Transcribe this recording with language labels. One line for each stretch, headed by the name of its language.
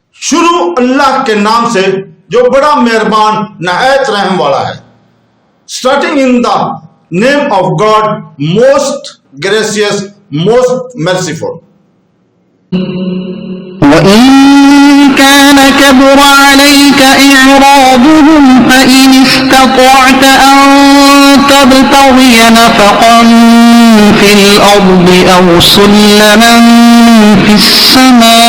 Urdu: شروع اللہ کے نام سے جو بڑا مہربان نہایت رحم والا ہے.
English: Starting in the name of God, most gracious, most merciful.
Arabic: وإن كان كبر عليك إعراضهم فإن استطعت أن تبتغي نفقا في الأرض أو سلما في السماء